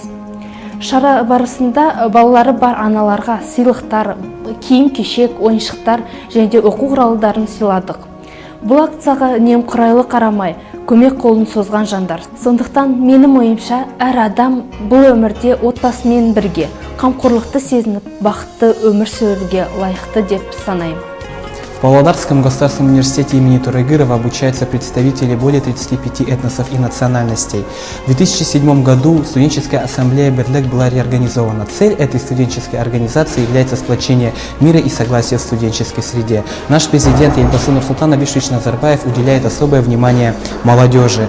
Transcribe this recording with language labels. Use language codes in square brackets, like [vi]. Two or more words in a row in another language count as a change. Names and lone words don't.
[kk] Шара барысында балалары бар аналарға сыйлықтар, киім-кешек, ойыншықтар және оқу құралдарын сыйладық. Бұл акцияға немқұрайлы қарамай, көмек қолын созған жандар. Сондықтан менің ойымша, әр адам бұл өмірде отбасымен бірге қамқорлықты сезініп, бақытты өмір сүруге лайықты деп санаймын. [ru] В Павлодарском государственном университете имени Турайгырова обучаются представители более 35 этносов и национальностей. В 2007 году студенческая ассамблея «Берлек» была реорганизована. Цель этой студенческой организации является сплочение мира и согласия в студенческой среде. Наш президент Елбасы Нурсултан Абишевич Назарбаев уделяет особое внимание молодежи.